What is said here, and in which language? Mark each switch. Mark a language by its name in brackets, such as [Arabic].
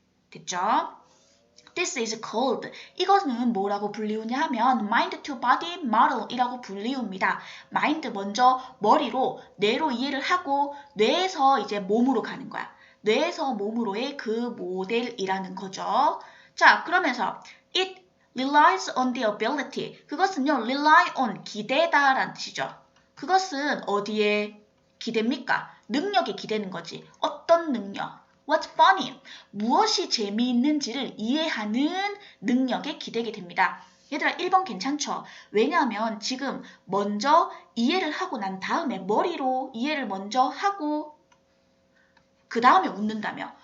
[Korean] 됐죠? [English] This is called. [Korean] 이것은 뭐라고 불리우냐 하면 mind to body model 이라고 불리웁니다. mind 먼저 머리로 뇌로 이해를 하고 뇌에서 이제 몸으로 가는 거야. 뇌에서 몸으로의 그 모델이라는 거죠. 자, 그러면서 [English] it relies on the ability. [Korean] 그것은요, rely on, 기대다라는 뜻이죠. 그것은 어디에 기대입니까? 능력에 기대는 거지. 어떤 능력? [English] What's funny? [Korean] 무엇이 재미있는지를 이해하는 능력에 기대게 됩니다. 얘들아 1번 괜찮죠? 왜냐하면 지금 먼저 이해를 하고 난 다음에 머리로 이해를 먼저 하고 그 다음에 웃는다며.